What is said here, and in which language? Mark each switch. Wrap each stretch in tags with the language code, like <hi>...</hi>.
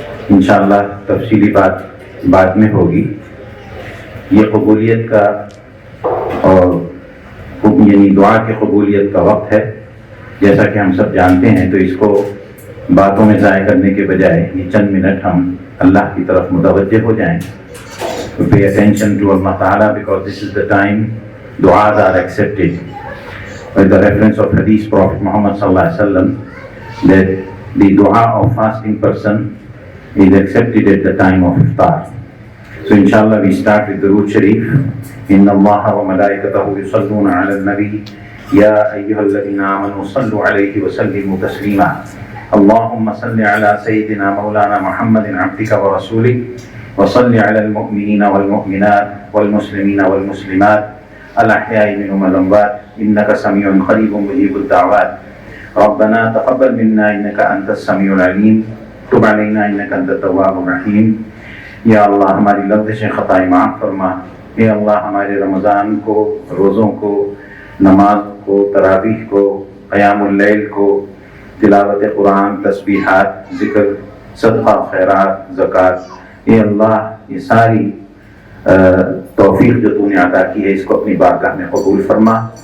<ur>انشاءاللہ تفصیلی بات بعد میں ہوگی. یہ قبولیت کا اور یعنی دعا کی قبولیت کا وقت ہے. جیسا کہ ہم سب جانتے ہیں، تو اس کو باتوں میں ضائع کرنے کے بجائے یہ چند منٹ ہم اللہ کی طرف متوجہ ہو جائیں.</ur> <en>Pay attention to Allah Ta'ala, because this is the time du'as are accepted. With the reference of Hadith Prophet Muhammad Sallallahu Alaihi Wasallam, that the dua of fasting person is accepted at the time of iftar. So inshallah we start with Durood Sharif.</en> <ar>Inna Allaha wa malaikatahu yusalluna ala al-nabi ya ayyuhalladhina amanu sallu alayhi wa sallimu taslima. Allahumma salli ala sayyidina maulana Muhammadin abdika wa rasulik. وصل على المؤمنين والمؤمنات والمسلمين والمسلمات الأحياء منهم والأموات إنك سميع قريب مجيب الدعوات. ربنا تقبل منا إنك أنت السميع العليم تب علينا إنك أنت التواب الرحيم.</ar> <ur>یا اللہ ہماری لفظیں خطائیں معاف فرما. اے اللہ ہمارے رمضان کو، روزوں کو، نماز کو، تراویح کو، قیام اللیل کو، تلاوت قرآن، تسبیحات، ذکر، صدقہ، خیرات، زکوٰۃ، اے اللہ یہ ساری توفیق جو تو نے عطا کی ہے اس کو اپنی بارگاہ میں قبول فرما.</ur>